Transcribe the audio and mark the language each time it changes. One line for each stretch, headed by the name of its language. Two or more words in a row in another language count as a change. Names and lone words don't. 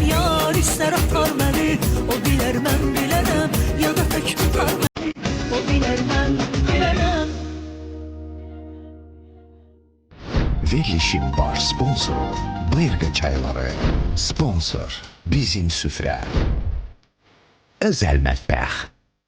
Turkish: Yar ister atar beni,
Azerbaijani: o bilir mən bilərəm.
Turkish: Ya da tek tutar beni,
Azerbaijani: o bilir mən bilərəm. Verilişin baş sponsoru Blerka çayları. Sponsor bizim süfrə. Özel mətbəx.